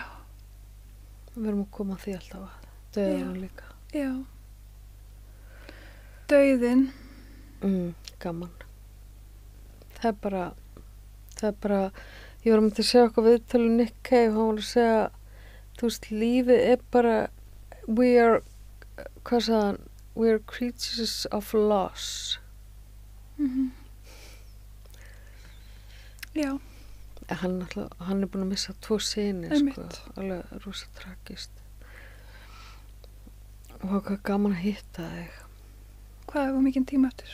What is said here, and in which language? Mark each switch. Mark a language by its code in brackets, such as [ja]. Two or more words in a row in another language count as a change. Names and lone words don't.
[is] Við verðum að koma að því alltaf að dauðan líka. Já. Dauðin. Gaman. Það bara, ég var að segja okkur viðtölu Nick Cave, hann var að segja, þú veist, lífið bara, [en] we are creatures of loss. [is] Já. Hann búin að missa 2 syni, sko, alveg rosa tragist. Og hvað gaman að hitta þig. Hvað var mikinn tíma eftir?